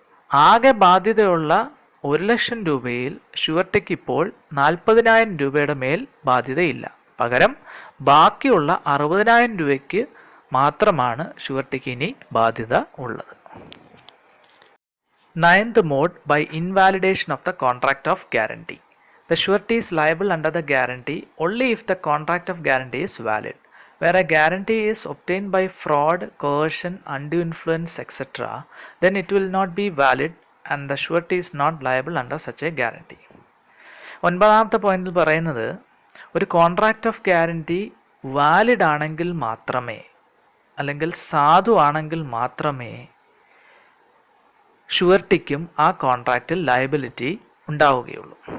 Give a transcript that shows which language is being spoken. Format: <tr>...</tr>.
<ml>ആകെ ബാധ്യതയുള്ള 1,00,000 രൂപയിൽ ഷുവർട്ടിക്ക് ഇപ്പോൾ 40,000 രൂപയുടെ മേൽ ബാധ്യതയില്ല. പകരം ബാക്കിയുള്ള 60,000 രൂപയ്ക്ക് മാത്രമാണ് ഷുവർട്ടിക്ക് ഇനി ബാധ്യത ഉള്ളത്.</ml> <en>9th mode, by invalidation of the contract of guarantee. The surety is liable under the guarantee only if the contract of guarantee is valid. Where a guarantee is obtained by fraud, coercion, undue influence, etc., then it will not be valid and the surety is not liable under such a guarantee.</en> <ml>9th പോയിന്റിൽ പറയുന്നത് ഒരു contract of guarantee valid ആണെങ്കിൽ മാത്രമേ, അല്ലെങ്കിൽ സാധു ആണെങ്കിൽ മാത്രമേ ഷുവർട്ടിക്കും ആ കോൺട്രാക്റ്റിൽ ലയബിലിറ്റി ഉണ്ടാവുകയുള്ളൂ.</ml>